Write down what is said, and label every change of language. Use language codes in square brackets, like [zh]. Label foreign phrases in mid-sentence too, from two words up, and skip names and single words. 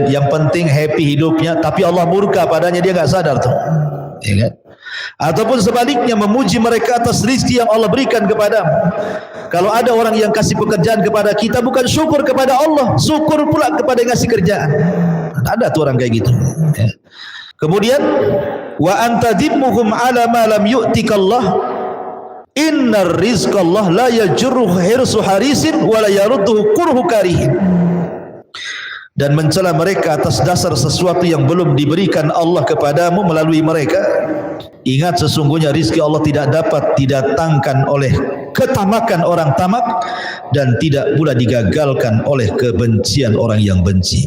[id] Yang penting happy hidupnya, tapi Allah murka padanya, dia gak sadar tuh, ya kan? Ataupun sebaliknya memuji mereka atas rizki yang Allah berikan kepadamu. Kalau ada orang yang kasih pekerjaan kepada kita, bukan syukur kepada Allah, syukur pula kepada yang ngasih kerjaan. Ada tuh orang kayak gitu ya. [ar] Kemudian وأن تذمهم على ما لم يؤتك الله. إن رزق الله لا يجره حرص حريص ولا يرده كره كاره. [id] Dan mencela mereka atas dasar sesuatu yang belum diberikan Allah kepadamu melalui mereka. Ingat, sesungguhnya rizki Allah tidak dapat didatangkan oleh ketamakan orang tamak dan tidak pula digagalkan oleh kebencian orang yang benci.